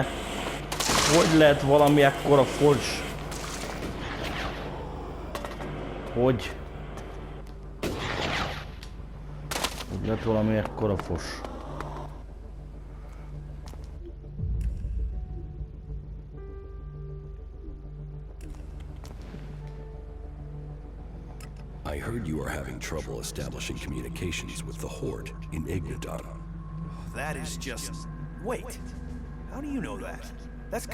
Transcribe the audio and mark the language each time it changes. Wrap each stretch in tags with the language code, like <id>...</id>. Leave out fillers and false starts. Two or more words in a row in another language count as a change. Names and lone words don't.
<hu>Hogy lehet valami ekkora fos? Hogy? Hogy lehet valami ekkora fos?</hu> <en>I heard you are having trouble establishing communications with the Horde in Ignadon. That is just... Wait. How do you know that?</en>